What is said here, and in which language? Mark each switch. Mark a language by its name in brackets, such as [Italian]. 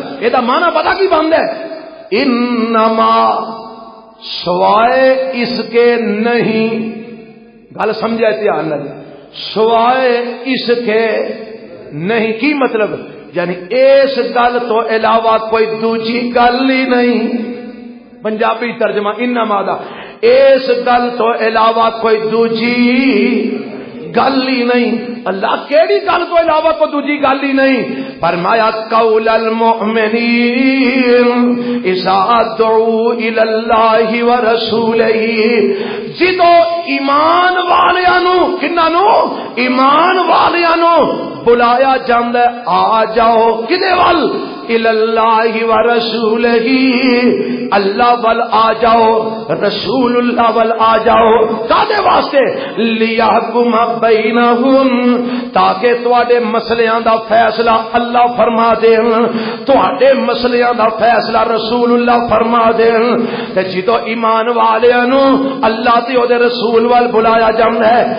[Punjabi] یہ دا معنی پتا کی بند ہے؟ انما [Urdu] سوائے اس کے نہیں. [Punjabi] گل سمجھا دھیان نال. [Urdu] سوائے اس کے نہیں [Punjabi] کی مطلب؟ یعنی اس گل تو علاوہ کوئی دوجی گل ہی نہیں. پنجابی ترجمہ انما دا اس گل تو علاوہ کوئی دوجی گل ہی نہیں. اللہ کیڑی گل تو علاوہ کوئی دوجی گل ہی نہیں. [Arabic] فرمایا قول المؤمنین اذا دعوا الی اللہ ورسولہ. [Punjabi] جدو ایمان والیاں نو کناں نو ایمان والیاں نو بلایا جاندا ہے آ جاؤ کدے ول [Arabic] الی اللہ ورسولہ. [Punjabi] اللہ ول آ جاؤ رسول اللہ ول آ جاؤ. کادے واسطے؟ [Arabic] لیحکم بینہم [Punjabi] تاکہ تواڈے مسلیاں دا فیصلہ اللہ فرما دین. تواڈے مسلیاں دا فیصلہ رسول اللہ فرما دین. تے جدو ایمان والیاں نو اللہ تے او دے رسول ول بلایا جاندا ہے.